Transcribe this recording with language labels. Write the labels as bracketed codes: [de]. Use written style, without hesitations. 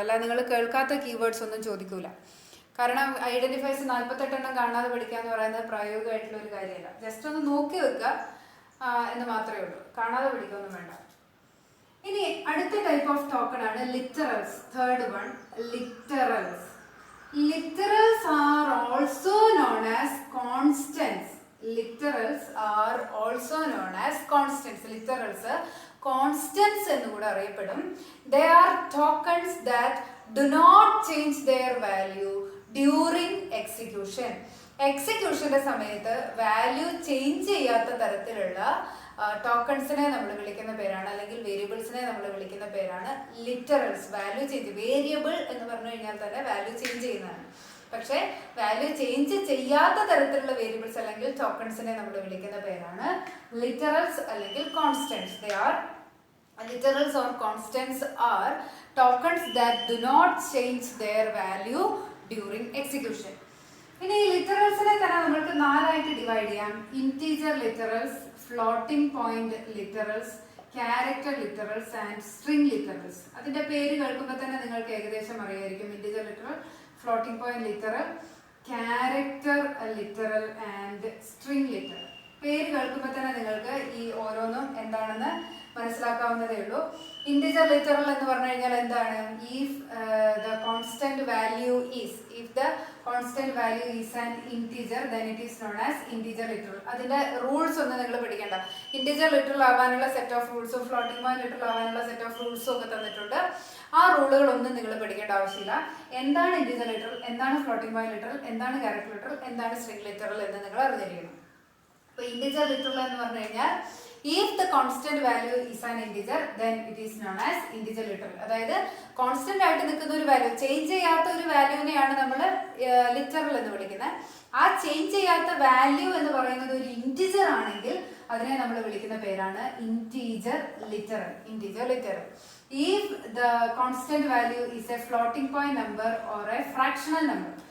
[ml] അല്ലാതെ നിങ്ങൾ കേൾക്കാത്ത കീവേഡ്സ് ഒന്നും ചോദിക്കൂല. കാരണം ഐഡൻറ്റിഫയേഴ്സ് 48 കാണാതെ പഠിക്കുക എന്ന് പറയുന്നത് പ്രായോഗികമായിട്ടുള്ള ഒരു കാര്യമല്ല. ജസ്റ്റ് ഒന്ന് നോക്കി വെക്കുക എന്ന് മാത്രമേ ഉള്ളൂ, കാണാതെ പഠിക്കുകയൊന്നും വേണ്ട. ഇനി അടുത്ത ടൈപ്പ് ഓഫ് ടോക്കൺ ആണ് literals. [en] Third one, literals. Literals are also known as constants. Literals are also known as constants. [ml] Literals constants എന്ന് കൂടെ അറിയപ്പെടും. [en] They are tokens that do not change their value during execution. [ml] എക്സിക്യൂഷന്റെ സമയത്ത് value change ചെയ്യാത്ത തരത്തിലുള്ള ടോക്കൺസിനെ നമ്മൾ വിളിക്കുന്ന പേരാണ്, അല്ലെങ്കിൽ വേരിയബിൾസിനെ നമ്മൾ വിളിക്കുന്ന പേരാണ് ലിറ്ററൽസ്. വാല്യൂ ചേഞ്ച്, വേരിയബിൾ എന്ന് പറഞ്ഞു കഴിഞ്ഞാൽ തന്നെ വാല്യൂ ചേഞ്ച് ചെയ്യുന്നതാണ്. പക്ഷേ വാല്യൂ ചേഞ്ച് ചെയ്യാത്ത തരത്തിലുള്ള വേരിയബിൾസ് അല്ലെങ്കിൽ ടോക്കൺസിനെ നമ്മൾ വിളിക്കുന്ന പേരാണ് ലിറ്ററൽസ് അല്ലെങ്കിൽ constants. [en] They are literals or constants are tokens that do not change their value during execution. [ml] ഇനി ഈ ലിറ്ററൽസിനെ തന്നെ നമ്മൾക്ക് 4 ആയിട്ട് ഡിവൈഡ് ചെയ്യാം. Integer literals, floating point literals, character literals and string literals. അതിന്റെ പേര് കേൾക്കുമ്പോൾ തന്നെ നിങ്ങൾക്ക് ഏകദേശം അറിയായിരിക്കും. Integer literal, floating point literal, character literal and string literal. പേര് കേൾക്കുമ്പോൾ തന്നെ നിങ്ങൾക്ക് ഈ ഓരോന്നും എന്താണെന്ന് മനസ്സിലാക്കാവുന്നതേ ഉള്ളൂ. ഇൻറ്റിജർ ലിറ്ററൽ എന്ന് പറഞ്ഞു കഴിഞ്ഞാൽ എന്താണ്? [en] If the constant value is, if the constant value is an integer then it is known as integer literal. [ml] അതിന്റെ റൂൾസ് ഒന്നും നിങ്ങൾ പഠിക്കേണ്ട. ഇൻറ്റിജർ ലിറ്ററൽ ആവാനുള്ള set of റൂൾസും floating point literal ആവാനുള്ള സെറ്റ് ഓഫ് റൂൾസും ഒക്കെ തന്നിട്ടുണ്ട്. ആ റൂളുകളൊന്നും നിങ്ങൾ പഠിക്കേണ്ട ആവശ്യമില്ല. എന്താണ് ഇൻറ്റിജർ ലിറ്ററൽ, എന്താണ് ഫ്ലോട്ടിംഗ് പോയിന്റ് ലിറ്ററൽ, എന്താണ് ക്യാരക്ടർ ലിറ്ററൽ, എന്താണ് സ്ട്രിംഗ് ലിറ്ററൽ എന്ന് നിങ്ങൾ അറിഞ്ഞിരിക്കണം. അപ്പൊ ഇൻറ്റിജർ ലിറ്ററൽ എന്ന് പറഞ്ഞു കഴിഞ്ഞാൽ [en] if the constant value is an integer then it is known as integer literal. [ml] അതായത് കോൺസ്റ്റന്റ് ആയിട്ട് നിൽക്കുന്ന ഒരു വാല്യൂ, ചേഞ്ച് ചെയ്യാത്ത ഒരു വാല്യൂവിനെയാണ് നമ്മൾ ലിറ്ററൽ എന്ന് വിളിക്കുന്നത്. ആ ചേഞ്ച് ചെയ്യാത്ത വാല്യൂ എന്ന് പറയുന്നത് ഒരു ഇൻറ്റിജർ ആണെങ്കിൽ അതിനെ നമ്മൾ വിളിക്കുന്ന പേരാണ് integer literal. Integer literal. [en] If the constant value is a floating point number or a fractional number.